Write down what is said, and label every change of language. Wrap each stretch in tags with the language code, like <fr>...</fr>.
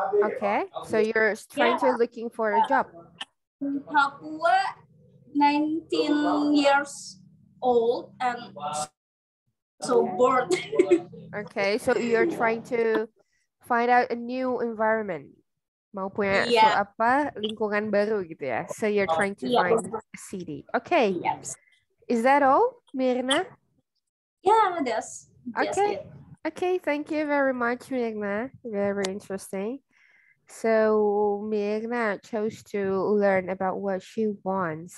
<en>Okay, so you're trying to looking for a job. Papua, 19 years old and so bored. Okay, so you're trying to find out a new environment.</en> <id>Mau punya lingkungan baru gitu ya.</id> <en>So you're trying to find a city. Okay. Yes. Is that all, Mirna? Yeah, that's okay. It. Okay, thank you very much, Mirna. Very interesting. So Mirna chose to learn about what she wants.</en>